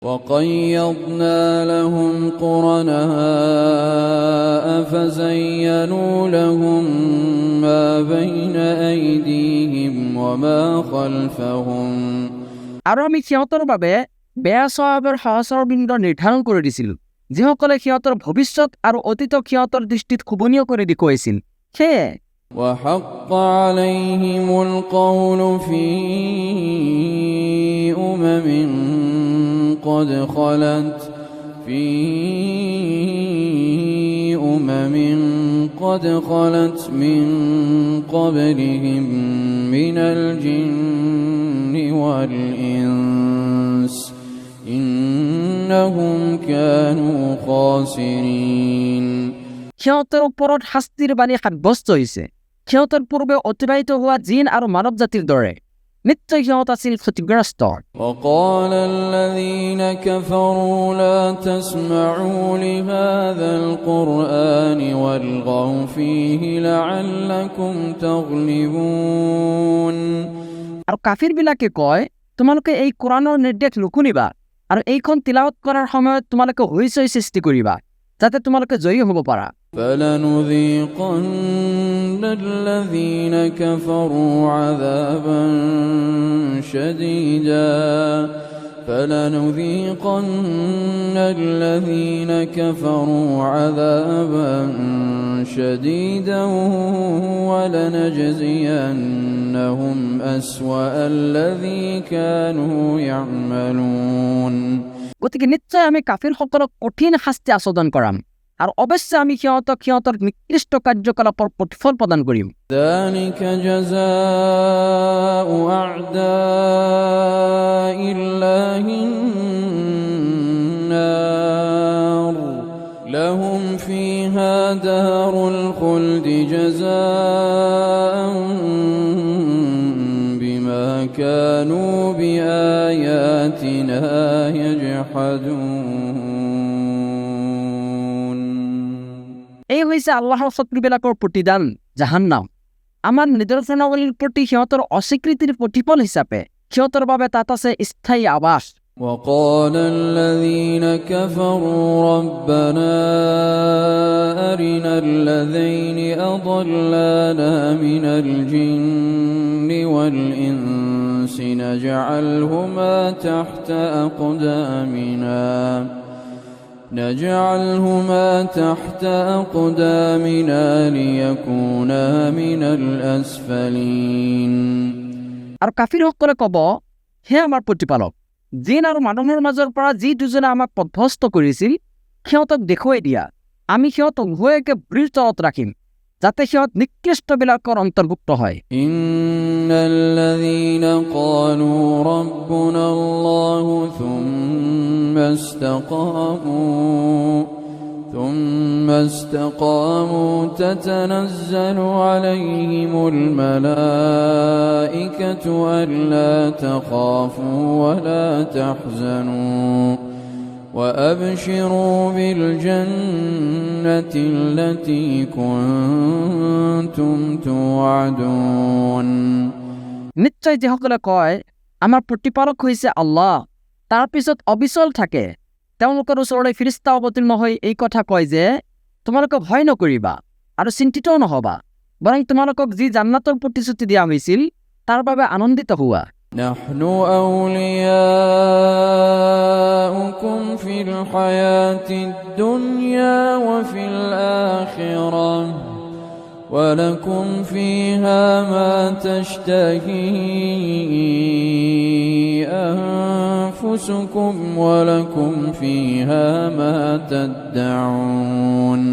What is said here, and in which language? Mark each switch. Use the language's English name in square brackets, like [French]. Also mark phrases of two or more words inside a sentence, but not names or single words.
[Arabic] وقيضنا لهم قرناء فزينوا لهم ما بين أيديهم وما خلفهم [Assamese] আৰু আমি সিহঁতৰ বাবে বেয়া স্বভাৱৰ সহস্ৰবৃন্দ নিৰ্ধাৰণ কৰি দিছিলোঁ, যিসকলে সিহঁতৰ ভৱিষ্যত আৰু অতীতক সিহঁতৰ দৃষ্টিত শোভনীয় কৰি দেখুৱাইছিল। সেয়ে [Arabic] وحق عليهم القول في أمم قد خلت من قبلهم من الجن والإنس إنهم كانوا خاسرين [Assamese] সিহঁতৰ ওপৰত শাস্তিৰ বাণী সাব্যস্ত হৈছে। সিহঁতৰ পূৰ্বে অতিবাহিত হোৱা জিন আৰু মানৱ জাতিৰ দৰে নিশ্চয় সিহঁত আছিল ক্ষতিগ্ৰস্ত। [Arabic] وقال الذين كفروا لا تسمعوا لهذا القرآن والغوا فيه لعلكم تغلبون [Assamese] আৰু কাফিৰবিলাকে কয়, তোমালোকে এই কোৰাণৰ নিৰ্দেশ নুশুনিবা আৰু এইখন তিলাৱত কৰাৰ সময়ত তোমালোকে হৈচৈ সৃষ্টি কৰিবা, যাতে তোমালোকে জয়ী হ'ব পাৰা। [Arabic] فلنذيقن الذين كفروا عذابا شديدا ولنجزينهم أسوأ الذي كانوا يعملون [Assamese] গতিকে নিশ্চয় আমি কাফিৰসকলক কঠিন শাস্তি আস্বাদন কৰাম আৰু অৱশ্যে আমি সিহঁতৰ নিকৃষ্ট কাৰ্যকলাপৰ প্ৰতিফল প্ৰদান কৰিম। [Arabic] ذلك جزاء أعداء الله النار لهم فيها دار الخلد جزاء بما كانوا بآياتنا يجحدون [Assamese] এই হৈছে আল্লাহৰ শত্ৰুবিলাকৰ প্ৰতিদান জাহান্নাম। আমাৰ নিদৰ্শনাৱলীৰ প্ৰতি সিহঁতৰ অস্বীকৃতিৰ প্ৰতিফল হিচাপে সিহঁতৰ বাবে তাত আছে স্থায়ী আৱাস। [Arabic] وقال الذين كفروا ربنا أرنا الذين أضلانا من الجن والإنس نجعلهما تحت أقدامنا ليكونا من الأسفلين [Assamese] আৰু কাফিৰসকলে ক'ব, হে আমাৰ প্ৰতিপালক, জিন আৰু মানুহৰ মাজৰ পৰা যি দুজনে আমাক পথভ্ৰষ্ট কৰিছিল সিহঁতক দেখুৱাই দিয়া, আমি সিহঁতক উভয়কে ভৰিৰ তলত ৰাখিম, যাতে সিহঁত নিকৃষ্টবিলাকৰ অন্তৰ্ভুক্ত হয়। [Arabic] إن الذين قالوا ربنا الله ثم استقاموا تتنزل عليهم الملائكة ألا تخافوا ولا تحزنوا وأبشروا بالجنة التي كنتم توعدون [Assamese] নিশ্চয় যিসকলে কয় আমাৰ প্ৰতিপালক হৈছে আল্লাহ, তাৰ পিছত অবিচল থাকে, তেওঁলোকৰ ওচৰলৈ ফিৰিস্তা অৱতীৰ্ণ হৈ এই কথা কয় যে তোমালোকে ভয় নকৰিবা আৰু চিন্তিতও নহবা, বৰং তোমালোকক যি জান্নাতৰ প্ৰতিশ্ৰুতি দিয়া হৈছিল তাৰ বাবে আনন্দিত হোৱা। [Arabic] نحن أولياؤكم في الحياة الدنيا وفي الآخرة ولكم فيها ما تشتهي أنفسكم ولكم فيها ما تدعون